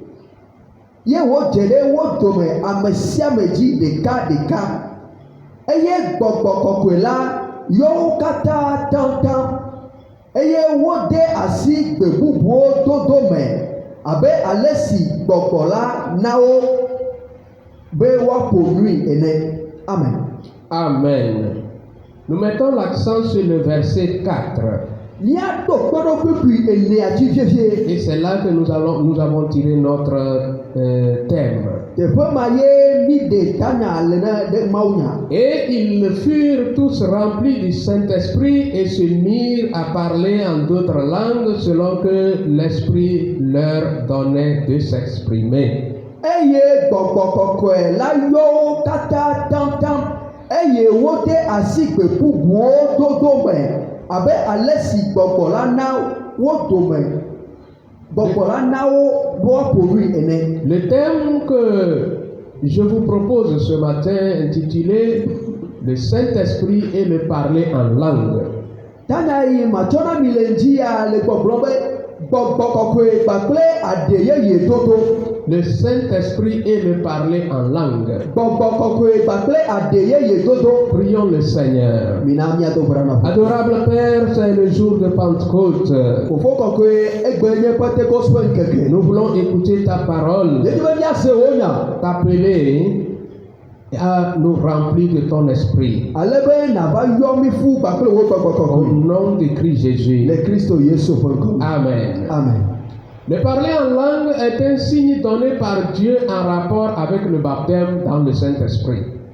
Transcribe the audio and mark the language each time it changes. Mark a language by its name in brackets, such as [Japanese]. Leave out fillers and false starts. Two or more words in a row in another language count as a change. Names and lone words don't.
[Ewe] ɖe wo dome ame sia ame dzi ɖeka ɖeka, eye gbɔgbɔ kɔkɔe la yɔ wo katã taŋtaŋ, eye wode asi gbe bubuwo dodo me abe ale si gbɔgbɔ la na wo be woaƒo nui ene. Amen. Amen. [French] Nous mettons l'accent sur le verset 4. Et c'est là que nous avons tiré notre thème. Et ils furent tous remplis du Saint-Esprit et se mirent à parler en d'autres langues selon que l'Esprit leur donnait de s'exprimer. [Ewe] Abe alesi gbɔgbɔ la na wo dome, gbɔgbɔ la na wo woaƒo ene. [French] Le thème que je vous propose ce matin intitulé Le Saint-Esprit et le parler en langue. [Ewe] Tana yi matsɔ na mi le ŋdzi ya le gbɔgblɔ be gbɔgbɔ kɔkɔe kpakple aɖe yeye dodo. [French] Le Saint-Esprit et le parler en langue. [Ewe] Gbɔgbɔ kɔkɔe kpakple aɖe yeye dodo. [French] Prions le Seigneur. [Ewe] Mina miado brana. [French] Adorable Père, c'est le jour de Pentecôte. [Ewe] Fofo kɔkɔe egbe nye Pentecost ƒe ŋkeke. [French] Nous voulons écouter ta parole. T'appeler à nous remplir de ton esprit. Au nom de Christ Jésus. Amen. Amen. Le parler en langue est un signe donné par Dieu en rapport avec le baptême dans le Saint-Esprit.